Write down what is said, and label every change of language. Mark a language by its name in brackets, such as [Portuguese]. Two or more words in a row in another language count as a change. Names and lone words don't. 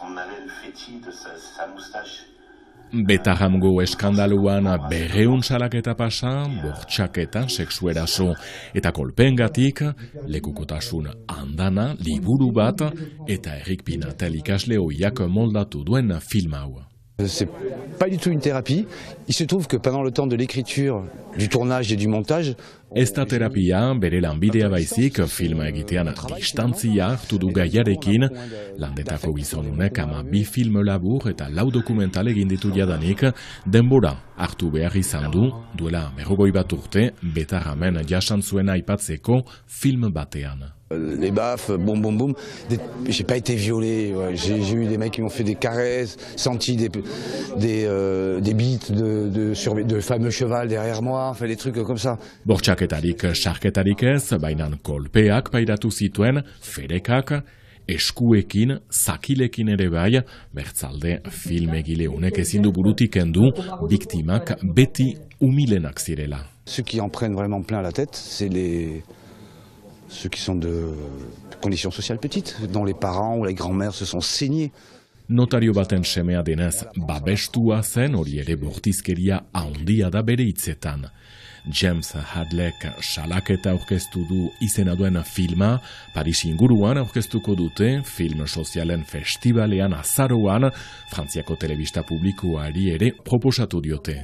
[Basque] Betahamgo eskandaluan 200 salaketa pasa, bortxaketa, sexueraso eta kolpengatik, lekukotasun andana, liburu bat eta Erik Pinatel ikasle ohiak moldatu duen film hau. [French] C'est pas du tout une thérapie. Il se trouve que pendant le temps de l'écriture, du tournage et du montage, [Basque] ez da terapia, bere lanbidea baizik, filma egitean distantzia hartu du gaiarekin, landetako gizonunek 2 film labur eta 4 dokumental egin ditu jadanik, denbora hartu behar izan du, duela 40 urte, Betarramen jasan zuena aipatzeko film batean. [French] Les baffes, boum boum boum. J'ai pas été violé. Ouais. J'ai eu des mecs qui m'ont fait des caresses, senti des bites de fameux cheval derrière moi, enfin des trucs comme ça. [Basque] Bortxaketarik, sarketarik ez, baina kolpeak pairatu zituen, ferekak, eskuekin, zakilekin ere bai, bertzalde filmegile honek ezin du burutik kendu, biktimak beti umilenak zirela. [French] Ceux qui en prennent vraiment plein la tête, c'est ceux qui sont de conditions sociales petites, dont les parents ou les grands-mères se sont saignés. [Basque] Notario baten semea denez babestua zen, hori ere bortizkeria handia da bere hitzetan. James Hadlek salaketa aurkeztu du izena duen filma, Paris inguruan aurkeztuko dute, film sozialen festivalean azaroan, Frantziako telebista publikoari ere proposatu diote.